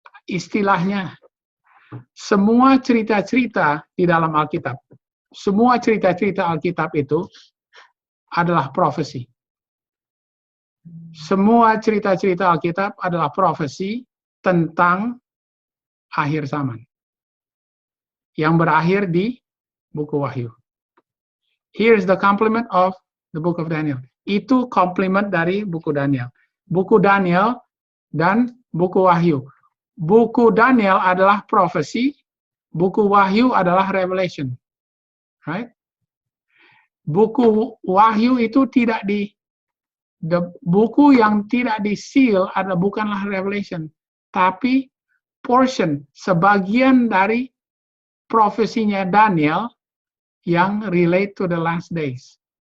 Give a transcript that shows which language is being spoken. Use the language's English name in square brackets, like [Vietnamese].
[Indonesian] Istilahnya, semua cerita-cerita di dalam Alkitab, semua cerita-cerita Alkitab itu adalah profesi. Semua cerita-cerita Alkitab adalah profesi tentang akhir zaman yang berakhir di buku Wahyu. [English] Here's the complement of the book of Daniel. [Indonesian] Itu complement dari buku Daniel. Buku Daniel dan buku Wahyu. Buku Daniel adalah profesi, buku Wahyu adalah revelation. Right? Buku Wahyu itu tidak buku yang tidak di-seal adalah bukanlah revelation, tapi portion, sebagian dari profesinya Daniel yang [English] relate to the last days.